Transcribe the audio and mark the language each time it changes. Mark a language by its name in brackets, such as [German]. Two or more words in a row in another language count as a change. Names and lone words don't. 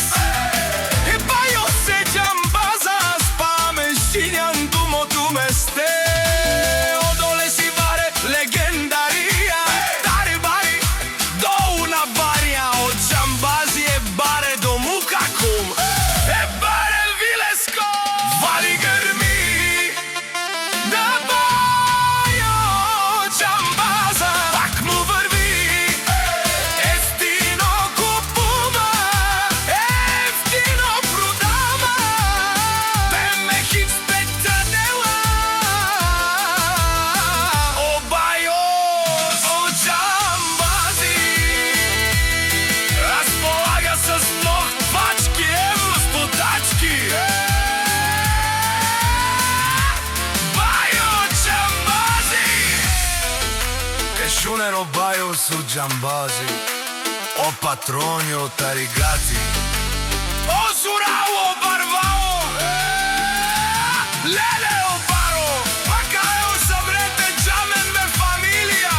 [Romany] Бајо се Џамбаза, спаме шинјан думото месте. Одоле си баре легендарија, дари бари доуна барија. О Џамбази е баре до мукакум. [Macedonian] Вали грми на Бајо Џамбаза, пак му врви, ефтино купува, ефтино продава, BMW X5 традела. [Romany] О Бајос, о Џамбази, [Macedonian] располага с ног пачки евростотачки. [Romany] Шунеро Бајос у Џамбази, о патрони о таригати, о сурао барвао, леле о баро, пакао сабрете џамен ме фамилија.